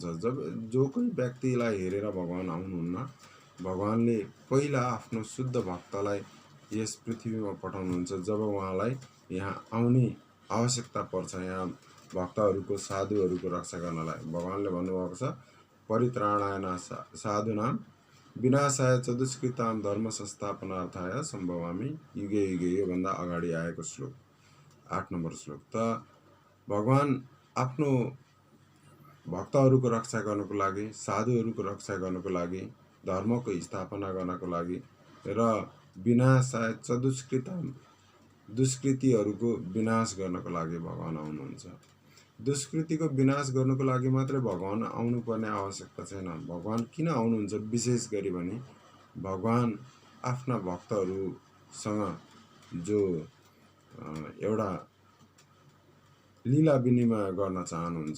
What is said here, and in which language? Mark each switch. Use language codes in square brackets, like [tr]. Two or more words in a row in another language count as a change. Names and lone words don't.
[ne] जब जो कोही व्यक्तिलाई हेरेर भगवान आउनुहुन्न, भगवानले पहिला आफ्नो शुद्ध भक्तलाई यस पृथ्वीमा पठाउनुहुन्छ जब उहाँलाई यहाँ आउने आवश्यकता पर्छ। यहाँ भक्तहरूको साधुहरूको रक्षा गर्नलाई भगवानले भन्नुभएको छ [sa] परित्राणाय साधूनां विनाशाय च दुष्कृतां धर्म संस्थापनार्थाय सम्भवामि युगे युगे। [ne] यो भन्दा अगाडि आएको श्लोक 8 नम्बर श्लोक। त भगवान आफ्नो भक्तहरूको रक्षा गर्नको लागि, साधुहरूको रक्षा गर्नको लागि, धर्मको स्थापना गर्नको लागि र [sa] विनाशाय च दुष्कृतां [ne] दुष्कृतिहरूको विनाश गर्नको लागि भगवान आउनुहुन्छ। दुष्कृतिको विनाश गर्नको लागि मात्रै भगवान आउनुपर्ने आवश्यकता छैन। भगवान किन आउनुहुन्छ विशेष गरी भने भगवान आफ्ना भक्तहरूसँग जो एउटा लीला विनिमय गर्न चाहनुहुन्छ।